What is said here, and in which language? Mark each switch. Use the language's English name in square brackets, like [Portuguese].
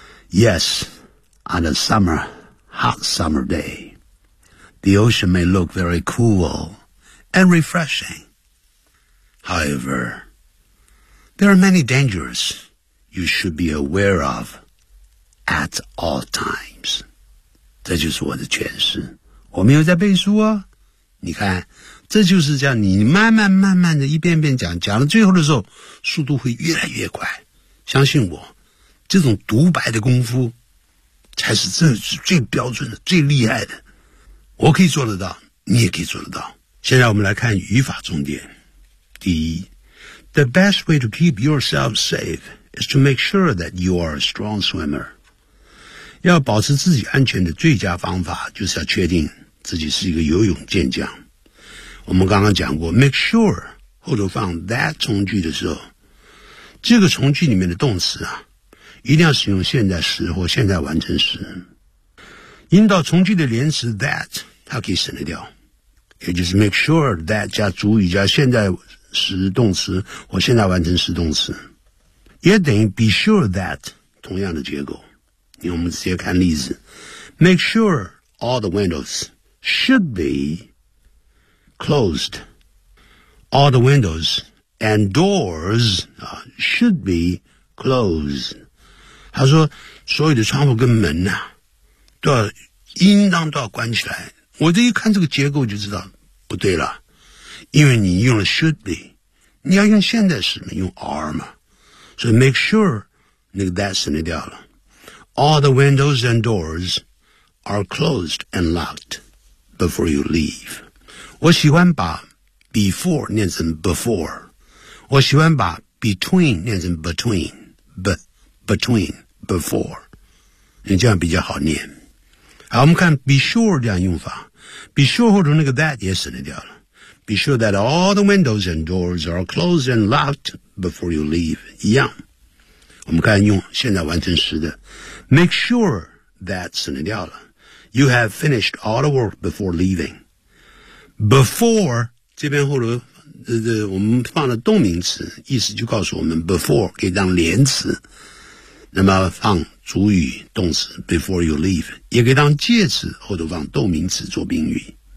[English] Yes, on a summer, hot summer day, the ocean may look very cool and refreshing. However, there are many dangers you should be aware of at all times. [Chinese] 这就是我的诠释。我没有在背书哦。你看，这就是这样，你慢慢慢慢的一遍遍讲，讲到最后的时候，速度会越来越快。相信我，这种独白的功夫才是真的是最标准的、最厉害的。我可以做得到，你也可以做得到。现在我们来看语法重点。第一， [English] The best way to keep yourself safe is to make sure that you are a strong swimmer. [Chinese] 要保持自己安全的最佳方法就是要确定自己是一个游泳健将。我们刚刚讲过 make sure 后头放 that 从句的时候，这个从句里面的动词啊，一定要使用现在时或现在完成时。引导从句的连词 that 它可以省得掉，也就是 make sure that 加主语加现在时动词或现在完成时动词，也等于 be sure that 同样的结构。因为我们直接看例子， [English] make sure all the windows should be closed. All the windows and doors should be closed. [Chinese] 他说所有的窗户跟门啊都要应当都要关起来。我这一看这个结构就知道不对了，因为你用了 should be， 你要用现在时嘛，用 are 嘛，所以 make sure 那个 that 省掉了。 [English] All the windows and doors are closed and locked before you leave。 [Chinese] 我喜欢把 before 念成 before， 我喜欢把 between 念成 between， between before， 你这样比较好念。好，我们看 be sure 这样用法，be sure 后头那个 that 也省得掉了。 [English] Be sure that all the windows and doors are closed and locked before you leave. [Chinese] 一样。我们看用现在完成时的。 [English] Make sure that [Chinese] 省得掉了。 [English] You have finished all the work before leaving. [Chinese] Before, 这边后头我们放了动名词，意思就告诉我们 before 可以当连词。那么放主语动词 [English] before you leave， [Chinese] 也可以当介词，后头放动名词做宾语。